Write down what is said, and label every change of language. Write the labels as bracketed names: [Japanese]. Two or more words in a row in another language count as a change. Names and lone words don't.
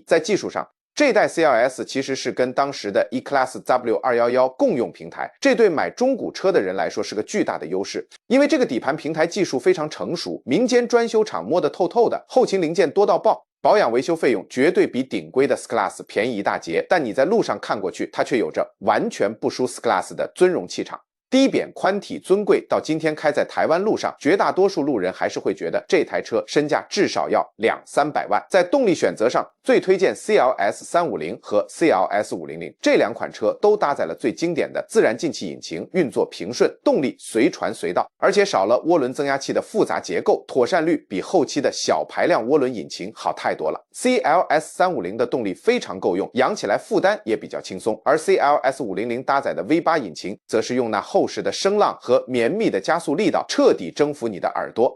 [Chinese] 在技術上，這代 CLS 其實是跟當時的 E-Class W211 共用平台，這對買中古車的人來說是個巨大的優勢。因為這個底盤平台技術非常成熟，民間專修廠摸得透透的，後勤零件多到爆。保養維修費用絕對比頂規的 S-Class 便宜一大截，但你在路上看過去，它卻有着完全不輸 S-Class 的尊榮氣場。低扁寬體尊貴，到今天開在台灣路上，絕大多數路人還是會覺得這台車身價至少要200-300萬。在動力選擇上，最推薦 CLS 350和 CLS 500，這兩款車都搭載了最經典的自然進气引擎，運作平順，動力隨傳隨到，而且少了渦輪增壓器的複雜結構，妥善率比後期的小排量渦輪引擎好太多了。CLS 350的動力非常夠用，養起來負擔也比較輕鬆，而 CLS 500搭載的 V8 引擎則是用那厚實的聲浪和綿密的加速力道，徹底征服你的耳朵。